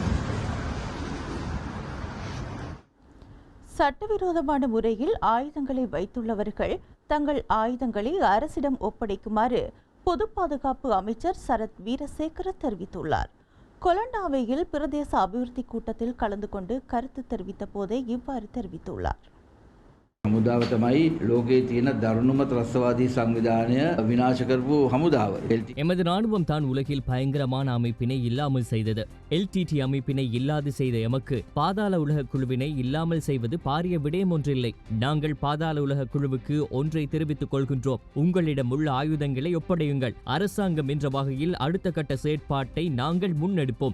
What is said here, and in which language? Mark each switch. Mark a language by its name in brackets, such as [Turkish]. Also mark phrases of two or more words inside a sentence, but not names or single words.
[Tamil] சட்டவிரோதமான முறையில் ஆயுதங்களை வைத்துள்ளவர்கள் தங்கள் ஆயுதங்களை அரசிடம் ஒப்படைக்குமாறு பொது பாதுகாப்பு அமைச்சர் சரத் வீரசேகர தெரிவித்துள்ளார். கொலண்டாவையில் பிரதேச அபிவிருத்தி கூட்டத்தில் கலந்து கொண்டு கருத்து தெரிவித்த போதே இவ்வாறு தெரிவித்துள்ளார். [Sinhala] හමුදාව තමයි ලෝකයේ තියෙන දරුණුම ත්‍රස්තවාදී සංවිධානය විනාශ කරපු හමුදාව. [Tamil] எமது ராணுவம் தான் உலகில் பயங்கரமான அமைப்பினை இல்லாமல் செய்தது. LTT அமைப்பினை இல்லாது செய்த எமக்கு பாதாள உலக குழுவினை இல்லாமல் செய்வது பாரிய விடயம் ஒன்றில்லை. நாங்கள் பாதாள உலக குழுவுக்கு ஒன்றை தெரிவித்துக் கொள்கின்றோம். உங்களிடம் உள்ள ஆயுதங்களை ஒப்படையுங்கள். அரசாங்கம் என்ற வகையில் அடுத்த கட்ட செயற்பாட்டை நாங்கள் முன்னெடுப்போம்.